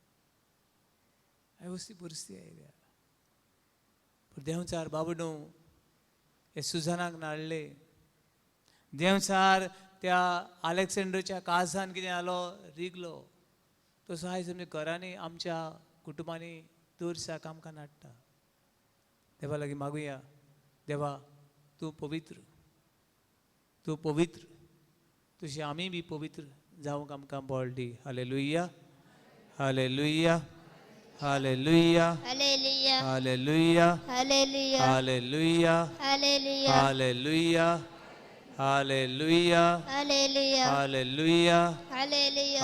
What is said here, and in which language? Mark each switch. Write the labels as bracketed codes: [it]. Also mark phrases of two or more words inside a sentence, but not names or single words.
[kok] अशी परिस्थिती आयल्या पूण देंवचार बाबा न्हू हे सुजानाक नाडले देंवचार त्या अलेक्झांडरच्या काळजान कितें जालो रिगलो तसो आयज आमी घरांनी आमच्या कुटुंबांनी दरसाक आमकां नाडटा देवा लागीं मागुया देवा तूं पवित्र तशी आमी बी पवित्र जावंक आमकां बळ दी हालेलुया हालेलुया हालेलुया Hallelujah. हालेलुया Hallelujah. हालेलुया Hallelujah. हालेलुया हालेलुया Hallelujah. हालेलुया Hallelujah.